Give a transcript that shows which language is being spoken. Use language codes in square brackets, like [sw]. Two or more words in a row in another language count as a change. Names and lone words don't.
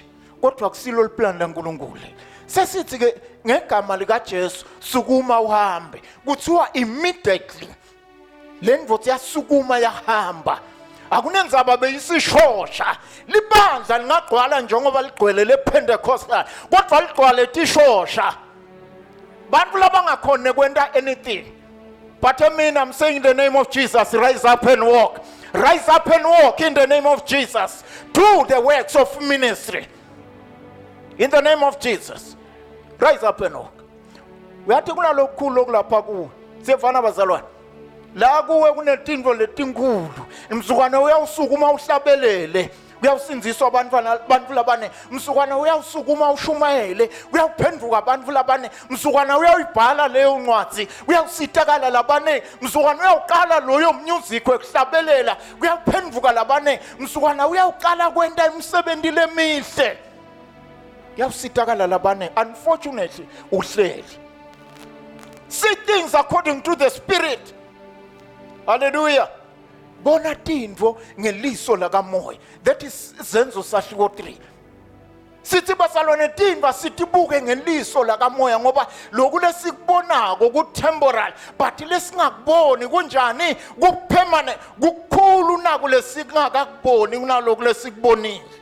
[ss] Kodwa kusilo liplan laNkulunkulu. Sesithi ke ngegama lika Jesu sukuma uhambe. Kuthiwa immediately lendvodza yasukuma yahamba. Akunenzaba beyisishosha. Libandla lingagcwala njengoba ligcwele lePentecostal. Kodwa ligcwale tishosha. Bantu labangakhona kwenta anything. [en] But I mean, I'm saying in the name of Jesus, rise up and walk. Rise up and walk in the name of Jesus. Do the works of ministry. In the name of Jesus. Rise up and walk. [ss] Uyathi kuna lokukhulu lokulapha kuwe. Siyefana bazalwane. La kuwe kunetinto letinkulu. Msukwana uyawusukuma uhlabelele. Uyawusinziswa abantu labane. Msukwana uyawusukuma ushumayele. Uyawuphenduka abantu labane. Msukwana uyayibhala leyo ncwadi. Uyawusitakala labane. Msukwana uyawuqala loyo music wekuhlabelela. Uyawuphenduka labane. Msukwana uyawuqala kwenta imisebenzi lemihle. Uyawusitakala labane. Unfortunately uhleli. [en] See things according to the Spirit. Hallelujah. [ss] Bona tindvo ngeliso lakamoya. [en] That is Zenzo Sahluko 3. [ss] Sithi basalwane tindva sitibuke ngeliso lakamoya ngoba lokhu lesikubonako ku temporal but lesingakuboni kunjani ku permanent kukhulu naku lesingakakuboni kunalokhu lesikubonile.